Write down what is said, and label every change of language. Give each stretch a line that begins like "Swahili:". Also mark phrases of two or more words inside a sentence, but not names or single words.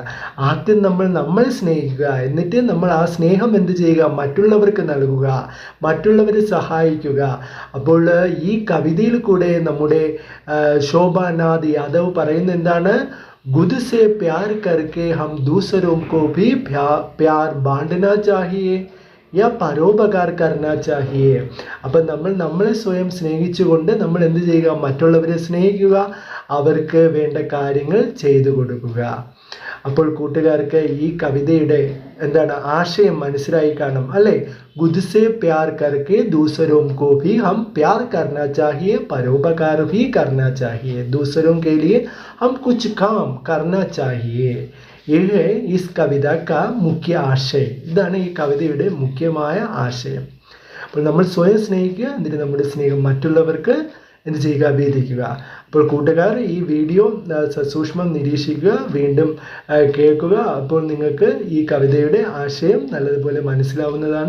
Malayalam: ആദ്യം നമ്മളെ സ്നേഹിക്കുക, എന്നിട്ട് നമ്മൾ ആ സ്നേഹം എന്ത് ചെയ്യുക? മറ്റുള്ളവർക്ക് നൽകുക, മറ്റുള്ളവരെ സഹായിക്കുക. അപ്പോൾ ഈ കവിതയിൽ കൂടെ നമ്മുടെ ശോഭാനാഥ് യാദവ് പറയുന്നത് എന്താണ്?
Hindi: खुद से प्यार करके हम दूसरों को भी प्यार बांटना चाहिए या परोपकार करना चाहिए.
Malayalam: അപ്പം നമ്മളെ സ്വയം സ്നേഹിച്ചുകൊണ്ട് നമ്മൾ എന്ത് ചെയ്യുക? മറ്റുള്ളവരെ സ്നേഹിക്കുക, അവർക്ക് വേണ്ട കാര്യങ്ങൾ ചെയ്തു കൊടുക്കുക. അപ്പോൾ കൂട്ടുകാർക്ക് ഈ കവിതയുടെ എന്താണ് ആശയം മനസ്സിലായി കാണും അല്ലേ?
Hindi: खुदसे प्यार करके दूसरों को भी हम प्यार करना चाहिए, परोपकार भी करना चाहिए, दूसरों के लिए हम कुछ काम करना चाहिए. ये इस कविता का मुख्य आशय.
Malayalam: ഇതാണ് ഈ കവിതയുടെ മുഖ്യമായ ആശയം. അപ്പോൾ നമ്മൾ സ്വയം സ്നേഹിക്കുക, എന്നിട്ട് നമ്മുടെ സ്നേഹം മറ്റുള്ളവർക്ക് എന്ത് ചെയ്യുക? വീതിക്കുക. അപ്പോൾ കൂട്ടുകാർ ഈ വീഡിയോ സസൂക്ഷ്മം നിരീക്ഷിക്കുക, വീണ്ടും കേൾക്കുക. അപ്പോൾ നിങ്ങൾക്ക് ഈ കവിതയുടെ ആശയം നല്ലതുപോലെ മനസ്സിലാവുന്നതാണ്.